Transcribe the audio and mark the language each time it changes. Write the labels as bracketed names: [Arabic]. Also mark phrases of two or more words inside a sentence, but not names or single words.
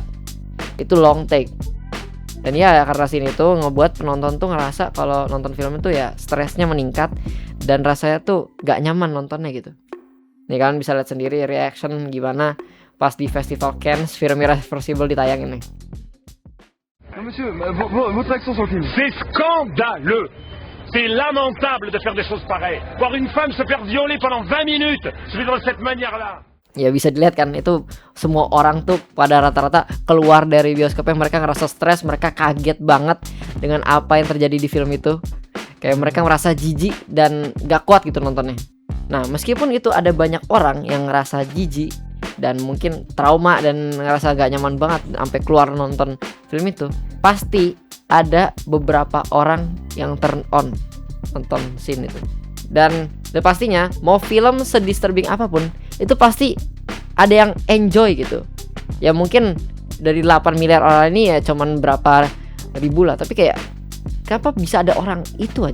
[Indonesian] Itu [English] long take. [Indonesian] Dan ya karena scene itu ngebuat penonton tuh ngerasa kalau nonton film itu ya stresnya meningkat dan rasanya tuh gak nyaman nontonnya gitu. Nih kalian bisa lihat sendiri reaction gimana pas di Festival Cannes film Irreversible ditayangin nih. [French] Monsieur, votre action sur le film. C'est scandaleux. C'est lamentable de faire des choses pareilles. Voir une femme se faire violer pendant 20 minutes, se fait de cette manière-là. [Indonesian] Ya bisa dilihat kan, itu semua orang tuh pada rata-rata keluar dari bioskopnya mereka ngerasa stres, mereka kaget banget dengan apa yang terjadi di film itu. Kayak mereka merasa jijik dan gak kuat gitu nontonnya. Nah, meskipun itu ada banyak orang yang ngerasa jijik dan mungkin trauma dan ngerasa gak nyaman banget sampai keluar nonton film itu, pasti ada beberapa orang yang [English] turn on [Indonesian] nonton scene itu. Dan pastinya mau film sedisturbing apapun itu pasti ada yang enjoy gitu. Ya mungkin dari 8 miliar orang ini ya cuman berapa ribu lah, tapi kayak kenapa bisa ada orang itu anjing?